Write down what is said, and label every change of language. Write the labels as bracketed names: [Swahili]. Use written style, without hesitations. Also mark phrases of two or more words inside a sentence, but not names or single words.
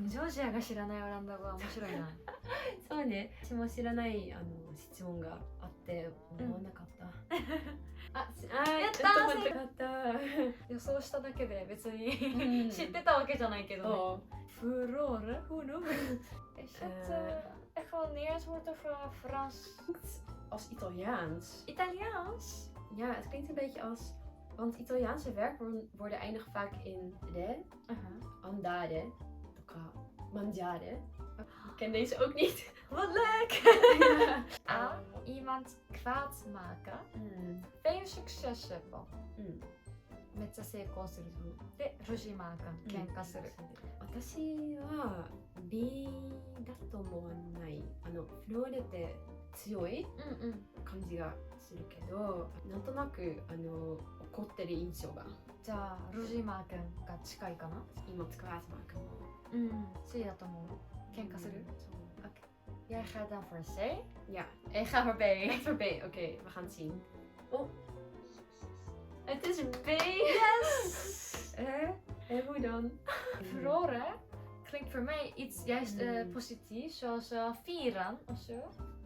[Japanese] ジョージアが知らないオランダ語は面白いな。そうね。私も知らない質問があって思わなかった。やったー。予想しただけで別に知ってたわけじゃないけど。 [Dutch] フローレ？ Hoe noem je het? Is het echt wel een Nederlands woord of Frans? Als Italiaans. Italiaans? Ja, het klinkt een beetje als... Want Italiaanse werkwoorden eindigen vaak in re, [Italian] andare, mangiare. [Dutch] Ik ken deze ook niet. Wat leuk! A. Iemand kwaad maken. Veel succes hebben. [Japanese] めっちゃ成功する。で、ロジマーカン、喧嘩する。私は B だと思わない。フローレって強い感じがするけど、なんとなく怒ってる印象が。じゃあ、ロジマーカンが近いかな？今使わずマーカンも。 C だと思う。喧嘩する。 [Dutch] Jij gaat dan voor C? Ja. Ik ga voor B. Voor B, oké. We gaan het zien. Oh. Het is B! Yes! En hoe dan? Verloren klinkt voor mij iets juist positiefs, zoals vieren of zo.